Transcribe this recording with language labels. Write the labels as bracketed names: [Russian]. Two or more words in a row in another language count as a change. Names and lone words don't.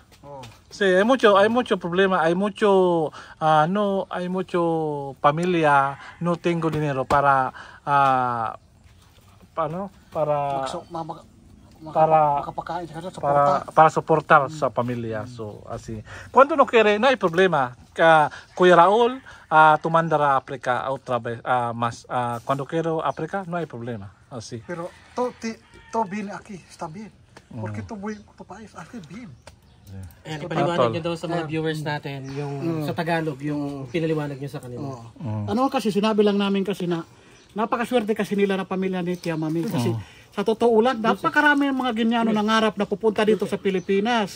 [Spanish] Sí, hay mucho problema, hay mucho familia, no tengo dinero para soportar sa familia. So, así. Cuando no quiere, no hay problema. Kuya Raúl, tú mandar a África otra vez, más. Cuando quiero África, no hay problema. Así. Pero todo bien aquí, está bien. Porque tu país, aquí bien. [Filipino] Ayan, ipaliwanag nyo daw sa mga viewers natin yung sa Tagalog, yung pinaliwanag nyo sa kanila. Ano kasi sinabi lang namin kasi na napakaswerte kasi nila na pamilya ni Tia Mami kasi sa totoo lang, napakarami mga Guineano nangarap na pupunta dito sa Pilipinas.